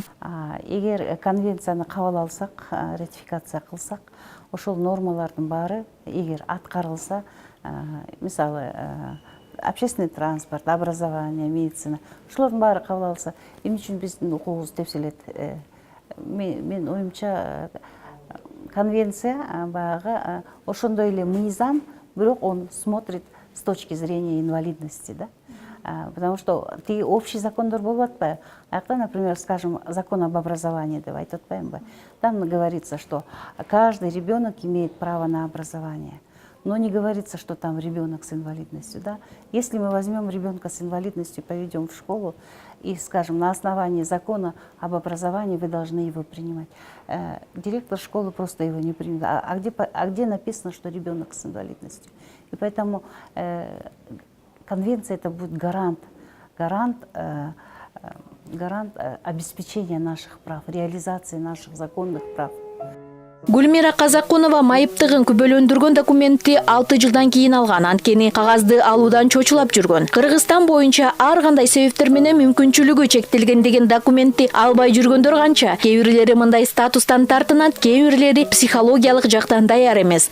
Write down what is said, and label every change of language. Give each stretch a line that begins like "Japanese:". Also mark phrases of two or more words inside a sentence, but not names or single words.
Kyrgyz: Эгер конвенцияны кабыл алсак, ратификация кылсак, ошол нормалардын баары эгер аткарылса, мисалы
Russian: общественный транспорт, образование, медицина,
Kyrgyz: ошолордун баары кабыл алса, эмне үчүн биздин укугубуз тепселет? Мен оюмча конвенция баягы ошондой эле мыйзам, бирок
Russian: он смотрит с точки зрения инвалидности, да? Потому что
Kyrgyz: тиги общий закондор болуп атпайбы? Аякта,
Russian: например, скажем, закон об образовании
Kyrgyz: деп айтып атпаймынбы?
Russian: Там говорится, что каждый ребенок имеет право на образование. Но не говорится, что там ребенок с инвалидностью, да? Если мы возьмем ребенка с инвалидностью, поведем в школу и скажем, на основании закона об образовании вы должны его принимать, директор школы просто его не примет. А где написано, что ребенок с инвалидностью? И поэтому конвенция это будет гарант обеспечения наших прав, реализации наших законных прав.
Kyrgyz: Гүлмира Казакунова майыптыгын күбөлөндүргөн документти 6 жылдан кийин алган, анткени кагазды алуудан чочулап жүргөн. Кыргызстан боюнча ар кандай себептер менен мүмкүнчүлүгү чектелген деген документти албай жүргөндөр канча. Кээ бирлери мындай статустан тартынат, кээ бирлери психологиялык жактан даяр эмес.